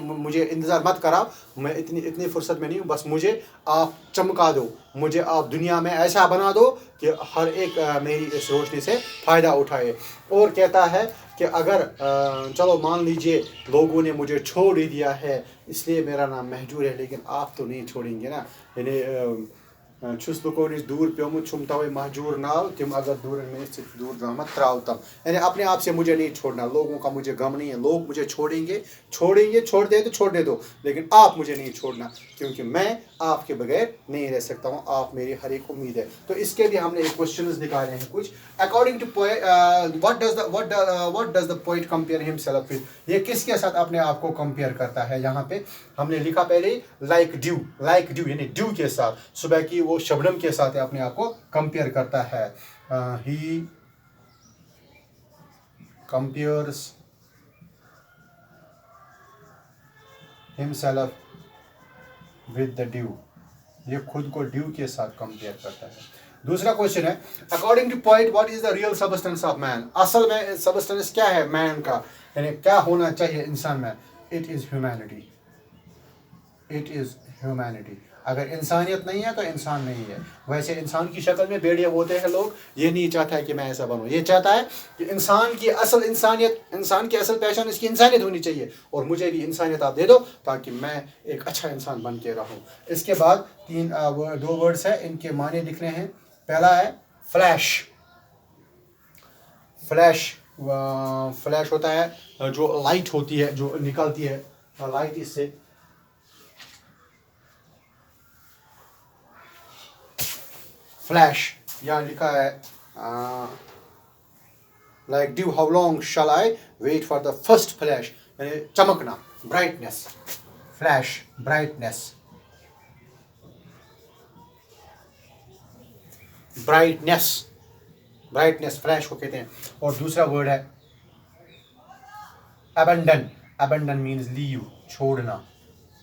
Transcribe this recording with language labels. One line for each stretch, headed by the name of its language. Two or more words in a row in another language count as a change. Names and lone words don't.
Hindi: मुझे इंतज़ार मत कराओ, मैं इतनी फुर्सत में नहीं हूँ. बस मुझे आप चमका दो, मुझे आप दुनिया में ऐसा बना दो कि हर एक मेरी इस रोशनी से फ़ायदा उठाए. और कहता है कि अगर चलो मान लीजिए लोगों ने मुझे छोड़ ही दिया है, इसलिए मेरा नाम महजूर है, लेकिन आप तो नहीं छोड़ेंगे ना.
Kashmiri: यानी छुस लुको निश दूर प्योमुत छुम तवे महजूर नाव तिम अगर दूर में से दूर रहमत त्राव तम.
Hindi: यानी अपने आप से मुझे नहीं छोड़ना. लोगों का मुझे गम नहीं है. लोग मुझे छोड़ेंगे, छोड़ दे तो छोड़ने दो, लेकिन आप मुझे नहीं छोड़ना, क्योंकि मैं आपके बगैर नहीं रह सकता हूँ. आप मेरी हर एक उम्मीद है. तो इसके भी हमने एक क्वेश्चंस निकाले हैं कुछ.
English: According to poet, what does the poet compare himself with.
Hindi: ये किसके साथ अपने आप को कंपेयर करता है. यहाँ पे हमने लिखा पहले
English: like dew
Hindi: यानी ड्यू के साथ, सुबह की वो शबनम के साथ अपने आप को कंपेयर करता है.
English: He compares himself with the dew.
Hindi: ये खुद को ड्यू के साथ कंपेयर करता है. दूसरा क्वेश्चन है,
English: According to poet what is the real substance of man.
Hindi: असल में सबस्टेंस क्या है मैन का, यानी क्या होना चाहिए इंसान में.
English: It is humanity. It is humanity.
Hindi: अगर इंसानियत नहीं है तो इंसान नहीं है. वैसे इंसान की शक्ल में भेड़िए होते हैं लोग. ये नहीं चाहता है कि मैं ऐसा बनूं. ये चाहता है कि इंसान की असल इंसानियत, इंसान की असल पहचान इसकी इंसानियत होनी चाहिए, और मुझे भी इंसानियत आप दे दो ताकि मैं एक अच्छा इंसान बन के रहूं. इसके बाद दो वर्ड्स है, इनके माने लिखने हैं. पहला है फ्लैश. फ्लैश होता है जो लाइट होती है, जो निकलती है लाइट इससे. फ्लैश यहाँ लिखा है
English: like dew how long shall I wait for the first flash,
Hindi: यानी चमकना, ब्राइटनेस. फ्लैश, ब्राइटनेस. फ्लैश को कहते हैं. और दूसरा वर्ड है अबंडन.
English: abandon means leave,
Hindi: छोड़ना.